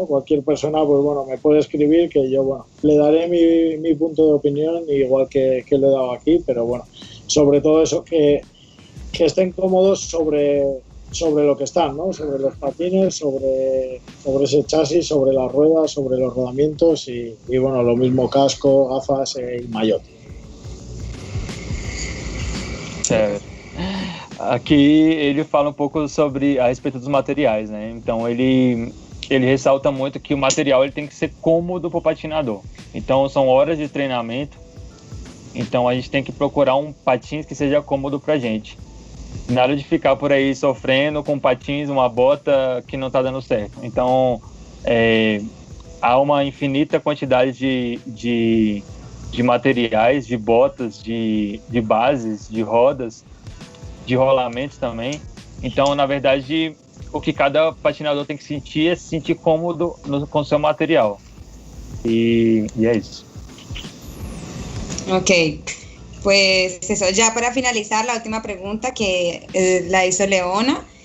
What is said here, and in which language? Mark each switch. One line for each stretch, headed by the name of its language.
Spanish: Cualquier persona, pues bueno, me puede escribir, que yo, bueno, le daré mi punto de opinión, igual que le he dado aquí, pero bueno, sobre todo eso, que estén cómodos sobre lo que están, ¿no? Sobre los patines, sobre ese chasis, sobre las ruedas, sobre los rodamientos y bueno, lo mismo casco, gafas y maillot.
Portuguese: Certo. Aqui ele fala um pouco sobre a respeito dos materiais, né? Então ele ressalta muito que o material ele tem que ser cômodo para o patinador. Então são horas de treinamento. Então a gente tem que procurar um patins que seja cômodo para a gente. Nada de ficar por aí sofrendo com patins, uma bota que não está dando certo. Então há uma infinita quantidade de materiais, de botas, de bases, de rodas, de rolamentos também. Então, na verdade, o que cada patinador tem que sentir é se sentir cômodo com o seu material. E é isso.
Spanish: Ok, pues eso, ya para finalizar la última pregunta que la hizo Leona.